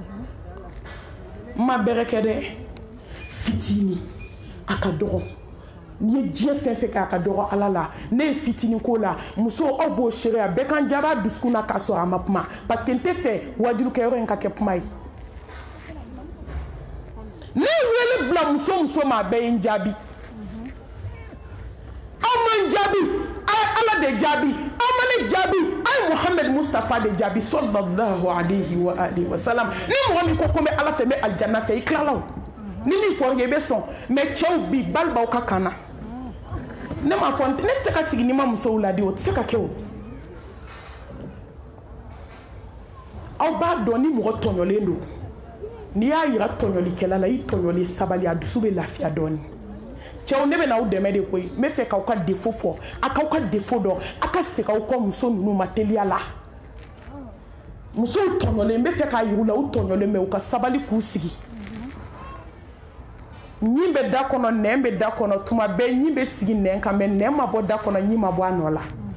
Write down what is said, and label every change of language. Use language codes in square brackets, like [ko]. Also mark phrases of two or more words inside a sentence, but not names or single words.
[bm] ma bɛrɛ kɛ dɛ fitini a ka dɔgɔ ni ye diɲɛ fɛn fɛn kɛ a ka dɔgɔ ala la ne ye fitini ko la muso aw b'o seereya bɛɛ kan jaba dusukun na k'a sɔrɔ a ma kuma [fr] parce que [bm] n tɛ fɛ wajulukɛyɔrɔ in ka kɛ kuma ye ne ye wele bila muso ma a bɛɛ ye n jaabi aw ma n jaabi a ye ala de jaabi aw ma ne jaabi a ye muhammed mustafa de jaabi [ar] صلى الله عليه وآله وسلم [bm] ni mɔgɔ min ko n bɛ ala fɛ n bɛ alijanna fɛ i tilala o ni min fɔra i bɛ sɔn mais cɛw bi bali b'aw ka kan na ne m'a fɔ ne tɛ se ka sigi ni ma musow ladi o tɛ se ka kɛ o aw b'a dɔn ni mɔgɔ tɔɲɔlen don n'i y'a yira tɔɲɔlikɛla la i tɔɲɔli sabali a dusu bɛ lafiya dɔɔni cɛw ne bɛ n'aw dɛmɛ de koyi n bɛ fɛ k'aw ka défaut fɔ a k'aw ka défaut dɔn a ka segin aw kɔ muso ninnu ma teliya la musow tɔɲɔlen n bɛ fɛ k'a yir'u la u tɔɲɔlen mɛ u ka sabali k'u sigi ɲin bɛ da kɔnɔ nɛn bɛ da kɔnɔ tuma bɛɛ ɲin bɛ sigi nɛn kan mɛ nɛn ma bɔ da kɔnɔ ɲin ma bɔ a nɔ la